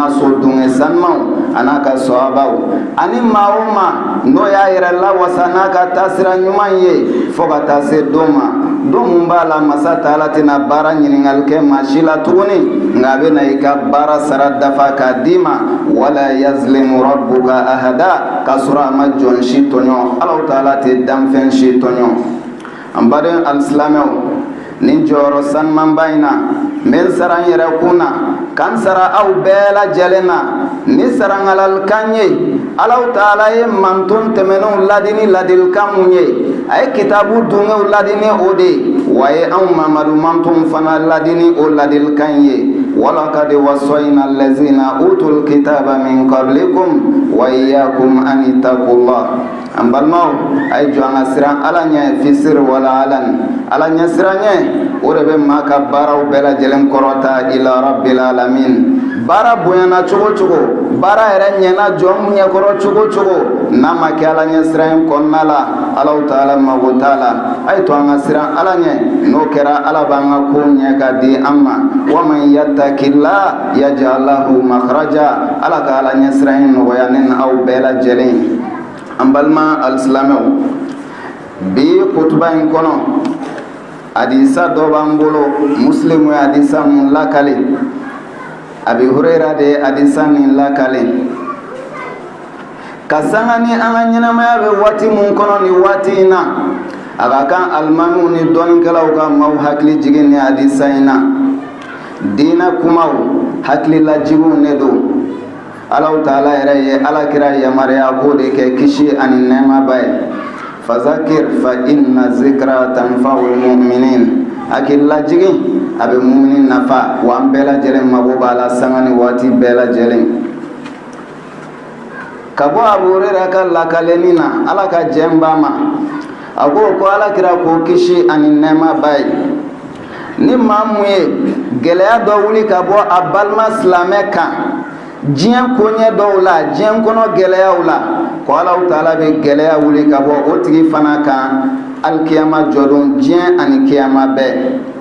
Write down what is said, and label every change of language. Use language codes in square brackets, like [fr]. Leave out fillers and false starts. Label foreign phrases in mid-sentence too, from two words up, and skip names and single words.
[bm] n'a so dunŋɛ sanumaw a n'a ka sɔhabaw ani maa o maa n'o y'a yɛrɛ lawasa n'a ka taasira ɲuman ye fo ka taa se don ma don mun b'a la masa Taala tɛna baara ɲininkali kɛ maa si la tuguni nka a bɛ na i ka baara sara dafa k'a d'i ma [ar] ولا يظلم ربك أحدا [bm] k'a sɔrɔ a ma jɔn si tɔɲɔ Allahu Taala tɛ danfɛn si tɔɲɔ an baden alisilamɛw nin jɔyɔrɔ sanumanba in na n bɛ n sara n yɛrɛ kun na ka n sara aw bɛɛ lajɛlen na ni sarangalalikan ye Allahu Taala ye manton tɛmɛnenw ladi ni ladilikan mun ye a ye kitabu dunŋɛw ladi ni o de ye wa a ye anw Mamadu mantonw fana ladi ni o ladilikan ye [ar] ولقد وصينا الذين أوتوا الكتاب من قبلكم وإياكم أن اتقوا الله [bm] an balimaw a ye jɔ an ka siran Ala ɲɛ [ar] في السر والعلن [bm] Ala ɲɛ siranɲɛ o de bɛ maa ka baaraw bɛɛ lajɛlen kɔrɔta [ar] إلى رب العالمين [bm] baara bonyana cogo cogo baara yɛrɛ ɲɛna jɔn ɲɛkɔrɔ cogo cogo n'a ma kɛ Ala ɲɛ siran kɔnɔna la Allahu Taala mago t'a la a ye to an ka siran Ala ɲɛ n'o kɛra Ala b'an ka ko ɲɛ ka di an ma [ar] ومن يتق الله يجعل له مخرجا [bm] Ala ka Ala ɲɛ siran nɔgɔya ne n'aw bɛɛ lajɛlen an balima alisilamɛw bi kutuba in kɔnɔ hadisa dɔ b'an bolo muslimu ye hadisa mun lakale Abi Hurayra de hadisa nin lakale ka sanga ni an ka ɲɛnamaya bɛ waati mun kɔnɔ ni waati in na a ka kan alimamiw ni dɔnnikɛlaw ka maaw hakili jigin ni hadisa in na diinɛ kumaw hakililajigiw ne don Allahu Taala yɛrɛ ye alakira yamaruya k'o de kɛ kisi ani nɛɛmaba ye [ar] فذكر فإن الذكرى تنفع المؤمنين [bm] hakililajigi a bɛ mumini nafa wa an bɛɛ lajɛlen mago b'a la sanga ni waati bɛɛ lajɛlen ka bɔ Abu Hurayra ka lakaleni na Ala ka jɛn b'a ma a ko alakira k'o kisi ani nɛɛmaba ye ni maa mun ye gɛlɛya dɔ wuli ka bɔ a balima silamɛ kan diɲɛ koɲɛ dɔw la diɲɛ kɔnɔ gɛlɛyaw la ko Allahu Taala bɛ gɛlɛya wuli ka bɔ o tigi fana kan alikiyama jɔdon diɲɛ ani kiyama bɛɛ